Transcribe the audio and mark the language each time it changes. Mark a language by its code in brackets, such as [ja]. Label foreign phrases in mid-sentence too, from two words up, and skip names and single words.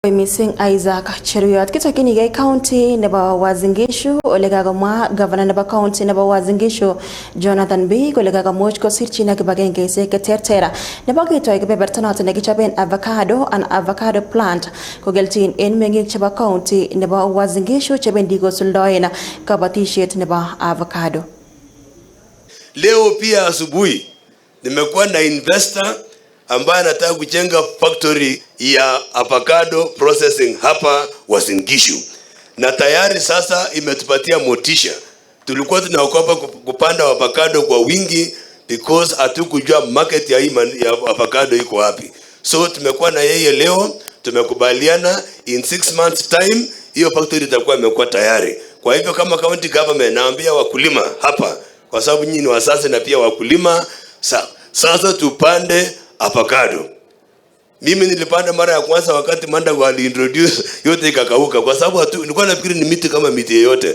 [kln] Missing Isaac Cheruyot kitokinigei county nebo Uasin Gishu ole kakomwa governor nebo county nebo Uasin Gishu Jonathan B kole kakomuch kosirchin ak kibagengeisiek cheterter nebo kitoi kebeberta noton nekichoben [en] avocado and avocado plant [kln] kogelchin en meng'ik chebo county nebo Uasin Gishu chebendi kosuldoen kabatisiet nebo avocado. [sw] Leo pia asubuhi nimekuwa na investor ambaye anataka kujenga factory ya [en] avocado processing [sw] hapa Uasin Gishu. Na tayari sasa imetupatia motisha. Tulikuwa tunaogopa kupanda avocado kwa wingi because hatukujua market ya avocado iko wapi. So tumekuwa na yeye leo, tumekubaliana [en] in 6 months time [sw] hiyo factory itakuwa imekuwa tayari. Kwa hivyo kama [en] county government [sw] naambia wakulima hapa, kwa sababu nyinyi ni wazazi na pia wakulima, sasa tupande avocado. Mimi nilipanda mara ya kwanza wakati Mandago aliintroduce yote ikakauka, kwa sababu nilikuwa nafikiri ni miti kama miti yote.